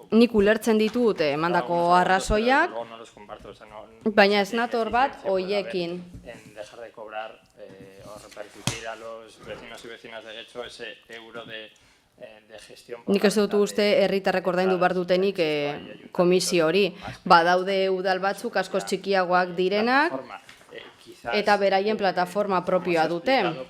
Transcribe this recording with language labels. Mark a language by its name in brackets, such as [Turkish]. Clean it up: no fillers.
[Basque] Nik ulertzen ditut emandako arrazoiak, [Spanish] Luego no los comparto, o sea, no... [Basque] baina ez nator bat hoiekin. [Spanish] En dejar de cobrar o repercutir a los vecinos y vecinas de Getxo ese euro de gestión... [Basque] Nik ez dut uste herritarrek ordaindu behar dutenik komisio hori. Badaude udal batzuk askoz txikiagoak direnak, eta beraien plataforma propioa dute.